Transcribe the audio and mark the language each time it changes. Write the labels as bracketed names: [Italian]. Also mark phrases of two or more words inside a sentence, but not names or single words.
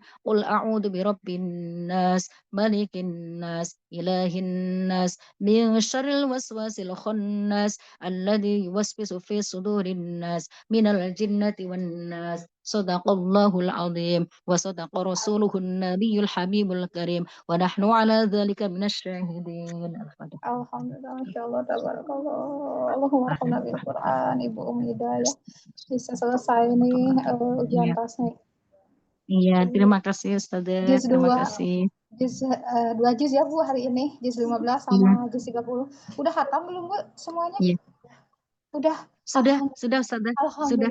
[Arabic] قل أعوذ برب الناس ملك الناس إله الناس من شر الوسواس الخناس الذي يوسوس في صدور الناس من الجنة والناس. صدق الله العظيم وصدق رسوله النبي الحبيب الكريم ونحن على ذلك من الشاهدين. الحمد لله، ما شاء الله، تبارك الله. اللهم ارحمنا بالقرآن, Ibu Umi Hidayah. [Indonesian] Bisa selesai nih ujian Iya, tasnya. iya, terima kasih Ustazah, Juz terima 2, kasih. dua juz ya Bu hari ini, juz 15 Iya, sama juz 30. Udah khatam belum Bu semuanya? iya. Udah. Sudah, Ustazah, sudah,